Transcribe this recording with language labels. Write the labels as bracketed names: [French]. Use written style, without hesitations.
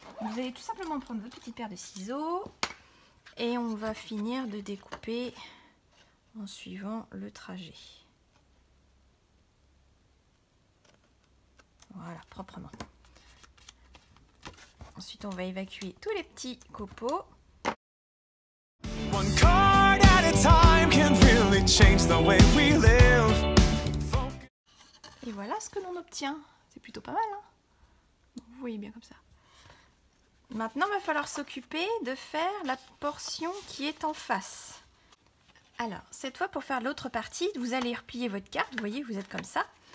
[French] Vous allez tout simplement prendre votre petite paire de ciseaux et on va finir de découper en suivant le trajet. Voilà, proprement. Ensuite, on va évacuer tous les petits copeaux. [English] One card at a time can really change the way we live. [French] Et voilà ce que l'on obtient. C'est plutôt pas mal, hein? Vous voyez bien comme ça. Maintenant, il va falloir s'occuper de faire la portion qui est en face. Alors, cette fois, pour faire l'autre partie, vous allez replier votre carte. Vous voyez, vous êtes comme ça.